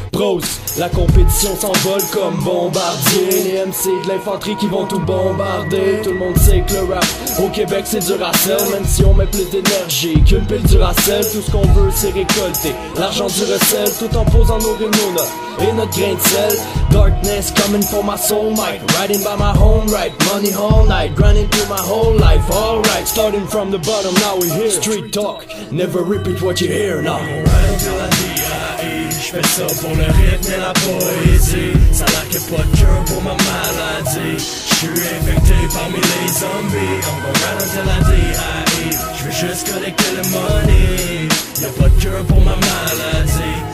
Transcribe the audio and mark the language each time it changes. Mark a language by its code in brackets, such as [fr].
[fr] Prose, la compétition s'envole comme bombardier. Les MC de l'infanterie qui vont tout bombarder. Tout le monde sait que le rap au Québec c'est du racel. Même si on met plus d'énergie qu'une pile du racel. Tout ce qu'on veut c'est récolter l'argent du recel, tout en posant nos rimes, nos notes et notre grain de sel. [en] Darkness coming for my soul mic. Riding by my home right, money all night. Grinding through my whole life, alright. Starting from the bottom, now we here. Street talk, never repeat what you hear now. Ride until la DIE. [fr] J'fais ça pour le rythme et la poésie. Ça a l'air qu'il y a pas de cure pour ma maladie. J'suis infecté parmi les zombies. [en] On gon' ride until [fr] la DIE. J'veux juste collecter le money. Y'a pas de cure pour ma maladie.